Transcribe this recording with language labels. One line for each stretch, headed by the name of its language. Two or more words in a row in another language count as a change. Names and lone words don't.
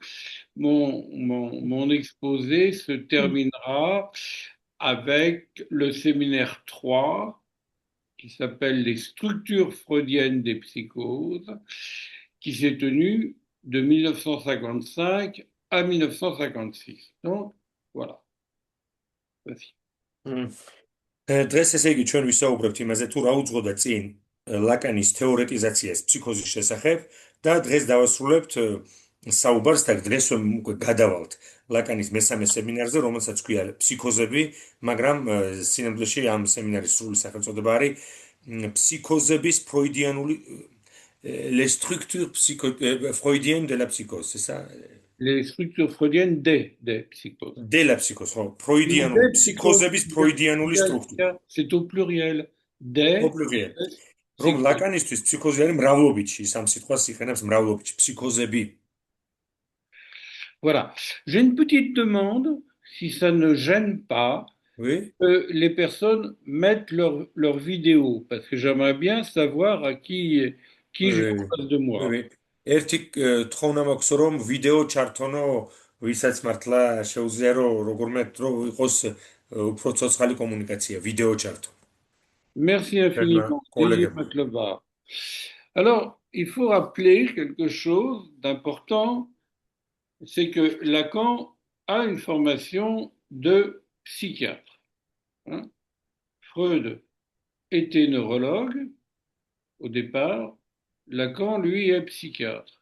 French: Mon exposé se terminera avec le séminaire 3 qui s'appelle Les structures freudiennes des psychoses, qui s'est tenu de 1955 à 1956. Donc, voilà. Vas-y.
Georgian: მ. დღეს ესე იგი ჩვენ ვისაუბრებთ იმაზე თუ რა უძღოდა წინ ლაკანის თეორეტიზაციას ფსიქოზის შესახებ და დღეს დავასრულებთ საუბარს და დღეს უკვე გადავალთ ლაკანის მესამე სემინარზე, რომელსაც ქვია ფსიქოზები, მაგრამ სინამდვილეში ამ სემინარის სრული სახელწოდება არის ფსიქოზების ფროიდიანული
French: les structures freudiennes de la psychose, c'est ça? Les structures freudiennes des psychoses. De la psychose, ხო, Mais
Georgian: ფროიდიანული
French: des psychoses,
Georgian: ფსიქოზების ფროიდიანული სტრუქტურა.
French: c'est au pluriel. Des
Georgian: ოპლუღია. რომ
French: psychoses.
Georgian: ლაკანისთვის ფსიქოზი არის მრავლობითში, სამ სიტყვას იხსენებს მრავლობითში, ფსიქოზები.
French: Voilà. J'ai une petite demande, si ça ne gêne pas, Oui, que les personnes mettent leur vidéo, parce que j'aimerais bien savoir qui oui, j'ai oui, en face de oui, moi. oui.
Georgian: ერთი თხოვნა მაქვს რომ ვიდეო ჩართონო, ვისაც მართლა შეუძლია რომ როგორმე დრო იყოს უფრო ცოცხალი კომუნიკაცია, ვიდეო ჩართო.
French: Merci
Georgian: ერთმა
French: infiniment, Désir
Georgian: კოლეგებმა.
French: Maklova. Alors, il faut rappeler quelque chose d'important, c'est que Lacan a une formation de psychiatre, hein. Freud était neurologue au départ, Lacan, lui, est psychiatre.